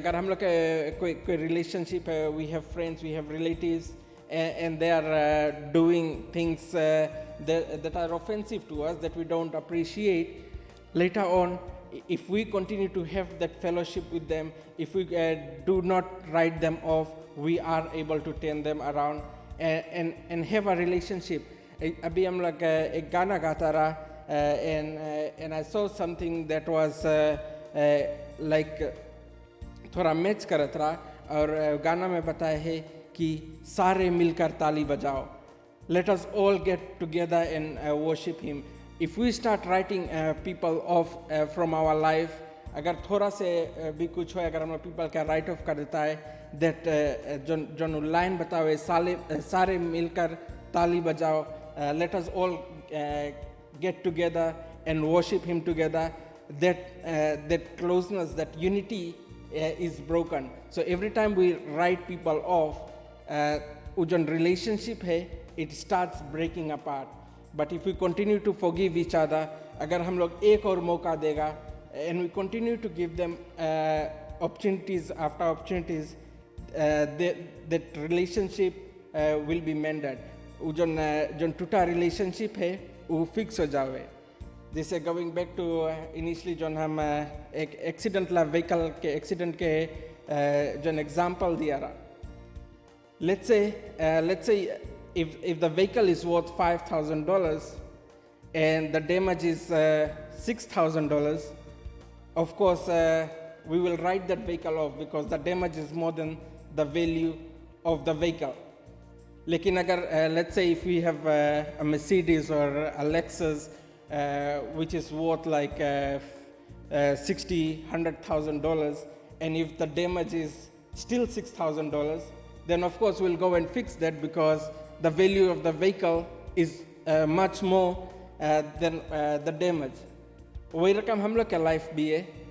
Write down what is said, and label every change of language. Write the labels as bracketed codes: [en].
[hif] अगर हम लोग का कोई रिलेशनशिप है, [en] we have friends, we have relatives, and they are doing things that are offensive to us, that we don't appreciate, later on, if we continue to have that fellowship with them, if we do not write them off, we are able to turn them around and have a relationship. [hif] अभी हम लोग एक गाना गाता रहा, [en] and I saw something that was like [hif] थोड़ा मैच करत रहा, और गाना में बताया है कि सारे मिलकर ताली बजाओ, [en] let us all get together and worship him. if we start writing people off from our life, [hif] अगर थोड़ा से भी कुछ हो, अगर हम लोग people का write off कर देता है, [en] that [hif] जो लाइन बताओ सारे मिलकर ताली बजाओ, [en] let us all get together and worship Him together. That closeness, that unity is broken. So every time we write people off, [hif] वो जो relationship है, [en] it starts breaking apart. But if we continue to forgive each other, [hif] अगर हम लोग एक और मौका देगा, [en] and we continue to give them opportunities after opportunities, that relationship will be mended. [hif] वो जो टूटा relationship है, वो fix हो जावे. जैसे [en] going back to initially [hif] जो हम एक accident ला vehicle के accident के जो example दिया रहा. [en] Let's say if the vehicle is worth $5,000 and the damage is $6,000, of course we will write that vehicle off because the damage is more than the value of the vehicle. लेकिन अगर let's say if we have a Mercedes or a Lexus which is worth like $100,000, and if the damage is still $6,000, then of course we'll go and fix that because the value of the vehicle is much more than the damage. [hif] वही रकम हम लोग का life भी है.